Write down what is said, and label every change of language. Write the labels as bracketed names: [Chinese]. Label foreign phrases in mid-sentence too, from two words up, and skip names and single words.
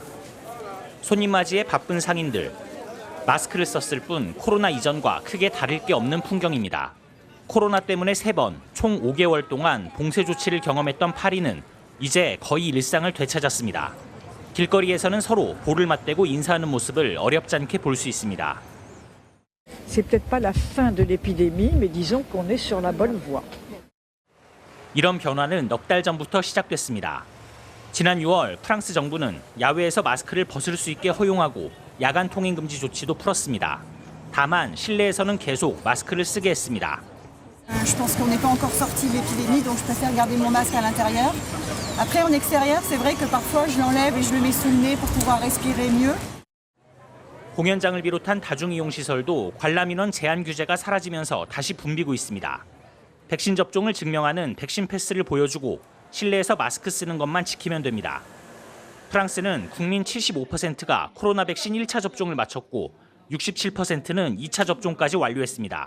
[Korean] 손님 맞이에 바쁜 상인들. 마스크를 썼을 뿐 코로나 이전과 크게 다를 게 없는 풍경입니다. 코로나 때문에 3번, 총 5개월 동안 봉쇄 조치를 경험했던 파리는 이제 거의 일상을 되찾았습니다. 길거리에서는 서로 볼을 맞대고 인사하는 모습을 어렵지 않게 볼 수 있습니다. [French] C'est peut-être pas la fin de l'épidémie, mais disons qu'on est sur la bonne voie. [Korean] 이런 변화는 넉 달 전부터 시작됐습니다. 지난 6월 프랑스 정부는 야외에서 마스크를 벗을 수 있게 허용하고 야간 통행 금지 조치도 풀었습니다. 다만 실내에서는 계속 마스크를 쓰게 했습니다. [French] Je pense qu'on n'est pas encore sorti de l'épidémie, donc je préfère garder mon masque à l'intérieur. Après, en extérieur, c'est vrai que parfois je l'enlève et je le mets sous le nez pour pouvoir respirer mieux. [Korean] 공연장을 비롯한 다중이용시설도 관람 인원 제한 규제가 사라지면서 다시 붐비고 있습니다. 백신 접종을 증명하는 백신 패스를 보여주고 실내에서 마스크 쓰는 것만 지키면 됩니다. 프랑스는 국민 75%가 코로나 백신 1차 접종을 마쳤고 67%는 2차 접종까지 완료했습니다.